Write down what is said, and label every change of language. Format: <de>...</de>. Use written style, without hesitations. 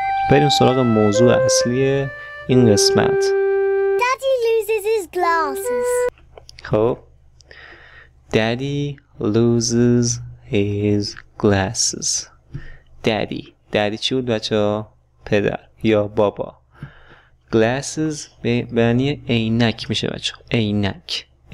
<fa>بریم سراغ موضوع اصلی این قسمت.</fa> <en>Daddy loses his glasses. خب Daddy loses his glasses.</en> <fa>Daddy چی بود بچه ها؟ پدر یا بابا. Glasses به معنی عینک میشه بچه ها. عینک.</fa>